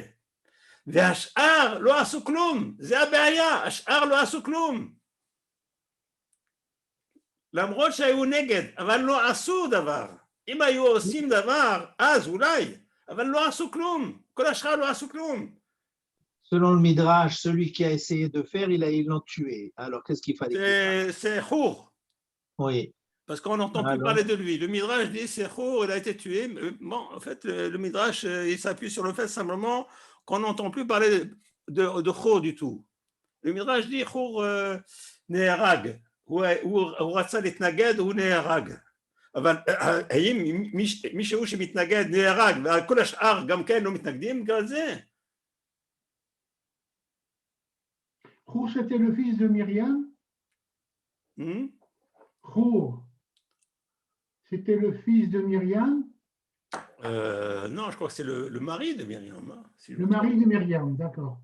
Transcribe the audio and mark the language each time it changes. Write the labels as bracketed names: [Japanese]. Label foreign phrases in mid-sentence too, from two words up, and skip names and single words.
[Hebrew] והשאר לא עשו כלום, זה הבעיה, השאר לא עשו כלום. למרות שהיו נגד, אבל לא עשו דבר. אם היו עושים דבר, אז אולי, אבל לא עשו כלום. כל השאר לא עשו כלום. [French] Selon le Midrash, celui qui a essayé de faire, ils l'ont tué. Alors, qu'est-ce qu'il fallait qu'il fasse? C'est Chour. Oui. Parce qu'on n'entend plus parler de lui. Le Midrash dit c'est Chour, il a été tué. Bon, en fait, le Midrash, il s'appuie sur le fait simplement qu'on n'entend plus parler de Chour du tout. Le Midrash dit Chour [Hebrew] נהרג, הוא רצה להתנגד, הוא נהרג. אבל האם מישהו שמתנגד נהרג, וכל השאר גם כן לא מתנגדים? בגלל זה. [French] Chour, c'était le fils de Myriam. Chour, c'était le fils de Myriam. Non, je crois que c'est le mari de Myriam. Hein, si le mari de Myriam, d'accord.